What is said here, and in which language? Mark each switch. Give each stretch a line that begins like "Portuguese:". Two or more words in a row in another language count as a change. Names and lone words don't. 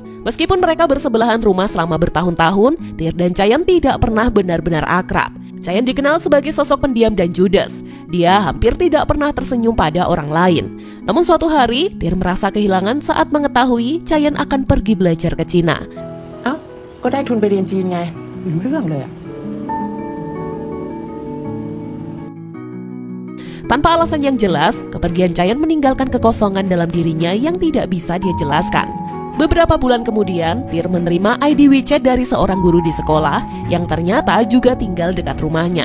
Indonesian: Meskipun mereka bersebelahan rumah selama bertahun-tahun, Tir dan Chayan tidak pernah benar-benar akrab. Chayan dikenal sebagai sosok pendiam dan judes. Dia hampir tidak pernah tersenyum pada orang lain. Namun suatu hari, Tir merasa kehilangan saat mengetahui Chayan akan pergi belajar ke Cina.
Thai: Kok ได้ทุนไปเรียนจีนไงไม่รู้เรื่องเลย
Indonesian: Tanpa alasan yang jelas, kepergian Chayan meninggalkan kekosongan dalam dirinya yang tidak bisa dia jelaskan. Beberapa bulan kemudian, Tir menerima ID WeChat dari seorang guru di sekolah yang ternyata juga tinggal dekat rumahnya.